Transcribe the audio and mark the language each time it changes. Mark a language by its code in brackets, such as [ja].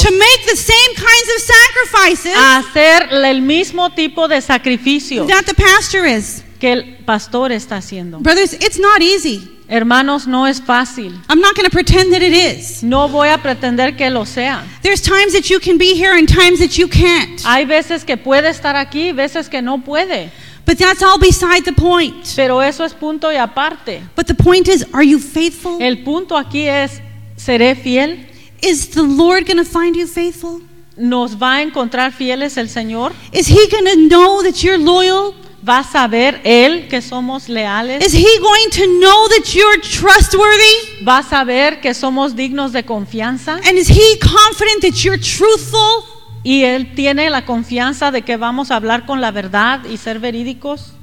[en] To make the same kinds of sacrifices. [es] A hacer el mismo tipo de sacrificios. [en] That the pastor is. [es] Que el pastor está haciendo. [en] Brothers, it's not easy. [es] Hermanos, no es fácil. [en] I'm not going to pretend that it is. [es] No voy a pretender que lo sea. [en] There's times that you can be here and times that you can't. [es] Hay veces que puede estar aquí, veces que no puede. [en] But that's all beside the point. [es] Pero eso es punto y aparte. [en] But the point is, are you faithful? [es] El punto aquí es, ¿seré fiel? [en] Is the Lord going to find you faithful? [es] nos va a encontrar fieles el Señor? [en] Is he going to know that you're loyal? [es] ¿Va a saber él que somos leales? [en] Is he going to know that you're trustworthy? [es] ¿Va a saber que somos dignos de confianza? [en] And is he confident that you're truthful? [es] ¿Y él tiene la confianza de que vamos a hablar con la verdad y ser verídicos?